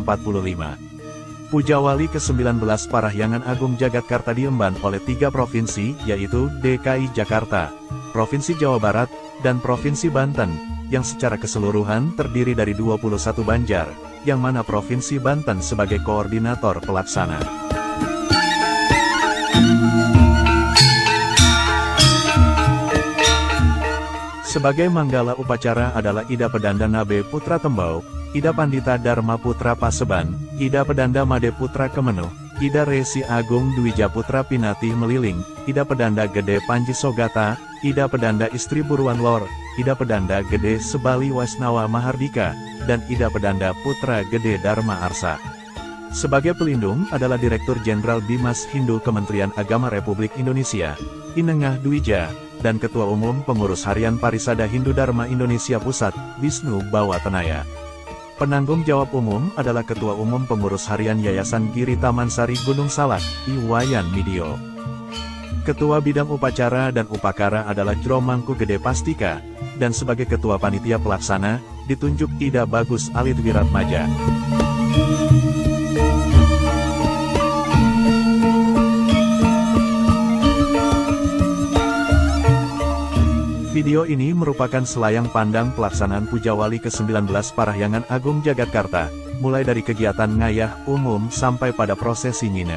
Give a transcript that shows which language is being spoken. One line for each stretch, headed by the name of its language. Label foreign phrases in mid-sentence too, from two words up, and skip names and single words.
Indonesian: Puja Wali ke-19 Parahyangan Agung Jagatkarta diemban oleh 3 provinsi, yaitu DKI Jakarta, Provinsi Jawa Barat, dan Provinsi Banten, yang secara keseluruhan terdiri dari 21 banjar, yang mana Provinsi Banten sebagai koordinator pelaksana. Sebagai manggala upacara adalah Ida Pedanda Nabe Putra Tembau, Ida Pandita Dharma Putra Paseban, Ida Pedanda Made Putra Kemenuh, Ida Resi Agung Dwija Putra Pinati Meliling, Ida Pedanda Gede Panji Sogata, Ida Pedanda Istri Buruan Lor, Ida Pedanda Gede Sebali Wasnawa Mahardika, dan Ida Pedanda Putra Gede Dharma Arsa. Sebagai pelindung adalah Direktur Jenderal Bimas Hindu Kementerian Agama Republik Indonesia, Inengah Dwija, dan Ketua Umum Pengurus Harian Parisada Hindu Dharma Indonesia Pusat, Wisnu Bawatenaya. Penanggung jawab umum adalah Ketua Umum Pengurus Harian Yayasan Giri Tamansari Gunung Salak, Iwayan Midio. Ketua Bidang Upacara dan Upakara adalah Jro Mangku Gede Pastika, dan sebagai Ketua Panitia Pelaksana, ditunjuk Ida Bagus Alit Wiratmaja. Video ini merupakan selayang pandang pelaksanaan Puja Wali ke-19 Parahyangan Agung Jagatkarta, mulai dari kegiatan ngayah umum sampai pada prosesi nginep.